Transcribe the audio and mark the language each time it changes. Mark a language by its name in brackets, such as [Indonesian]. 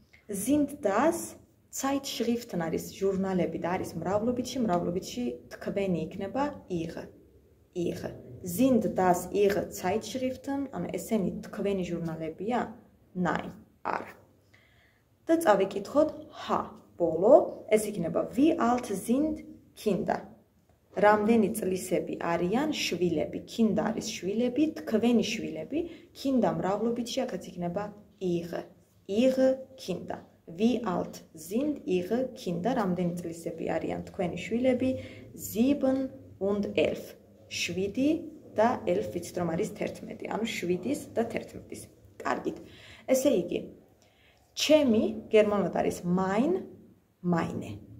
[German] Sind das Zeitschriften [Georgian] არის ჟურნალები და არის მრავლობითში თქვენი იქნება ihre. [German] Sind das ihre Zeitschriften? [Georgian] ანუ ესენი თქვენი ჟურნალებია? Nein, არა. და წავიკითხოთ H. ბოლო, ეს იქნება [German] wie alt sind Kinder. [Georgian] რამდენი წლისები არიან შვილები? Kinder არის შვილები, თქვენი შვილები, Kinder მრავლობითში აქაც იქნება ihre Kinder. [German] Wie alt sind ihre Kinder? [Georgian] რამდენი წლისები არიან თქვენი შვილები? 7 und 11. 7 და 11 ვიცით რომ არის 11, ანუ 7-ის და 11-ის. კარგით. ესე იგი, ჩემი გერმანულად არის meine.